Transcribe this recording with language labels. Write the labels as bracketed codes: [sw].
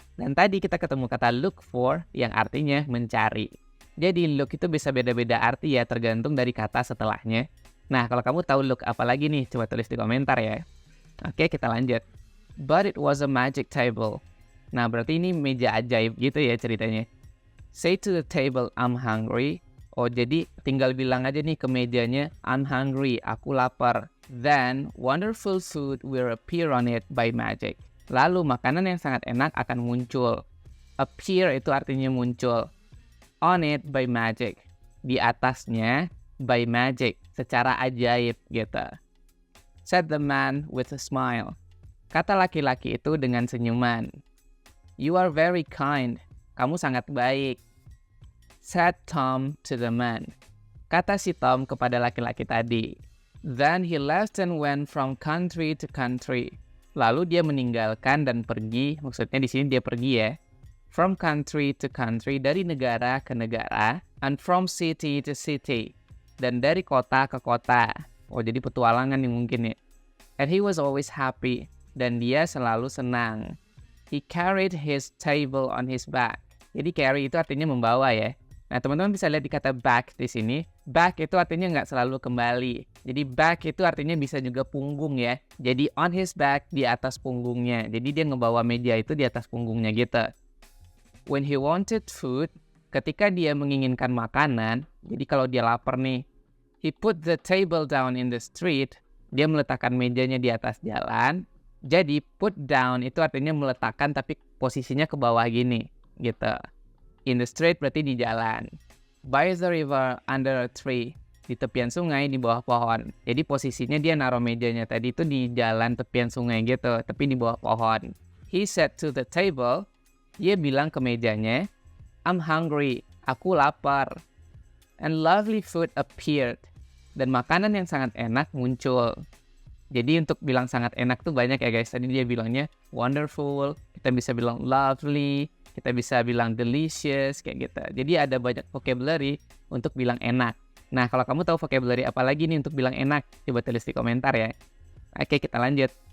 [id] Dan tadi kita ketemu kata look for yang artinya mencari. Jadi look itu bisa beda-beda arti ya, tergantung dari kata setelahnya. Nah, kalau kamu tahu look apa lagi nih, coba tulis di komentar ya. Oke, kita lanjut. But it was a magic table. Nah, berarti ini meja ajaib gitu ya ceritanya. Say to the table, I'm hungry. Oh, jadi tinggal bilang aja nih ke mejanya, I'm hungry, aku lapar. [en] Then, wonderful food will appear on it by magic. [id] Lalu, makanan yang sangat enak akan muncul. Appear itu artinya muncul. [en] On it by magic. Di atasnya, by magic. Secara ajaib gitu. Said the man with a smile. [id] Kata laki-laki itu dengan senyuman. [en] You are very kind. Kamu sangat baik. Said Tom to the man. Kata si Tom kepada laki-laki tadi. Then he left and went from country to country. [id] Lalu dia meninggalkan dan pergi, maksudnya di sini dia pergi ya. From country to country, dari negara ke negara. And from city to city, dan dari kota ke kota. Oh, jadi petualangan nih mungkin ya. [en] And he was always happy, dan dia selalu senang. He carried his table on his back. [id] Jadi carry itu artinya membawa ya. Nah, teman-teman bisa lihat di kata back di sini. Back itu artinya nggak selalu kembali. Jadi back itu artinya bisa juga punggung ya. Jadi on his back, di atas punggungnya. Jadi dia ngebawa meja itu di atas punggungnya gitu. When he wanted food, ketika dia menginginkan makanan, jadi kalau dia lapar nih, he put the table down in the street. Dia meletakkan mejanya di atas jalan. Jadi put down itu artinya meletakkan tapi posisinya ke bawah gini gitu. In the street berarti di jalan. By the river under a tree, di tepian sungai di bawah pohon. Jadi posisinya dia naruh mejanya tadi itu di jalan tepian sungai gitu, tapi di bawah pohon. He said to the table, dia bilang ke mejanya, I'm hungry, aku lapar. [en] And lovely food appeared. [id] Dan makanan yang sangat enak muncul. Jadi untuk bilang sangat enak tuh banyak ya guys. Tadi dia bilangnya wonderful, kita bisa bilang lovely, kita bisa bilang delicious, kayak gitu. Jadi ada banyak vocabulary untuk bilang enak. Nah, kalau kamu tahu vocabulary apa lagi nih untuk bilang enak, coba tulis di komentar ya. Oke, kita lanjut.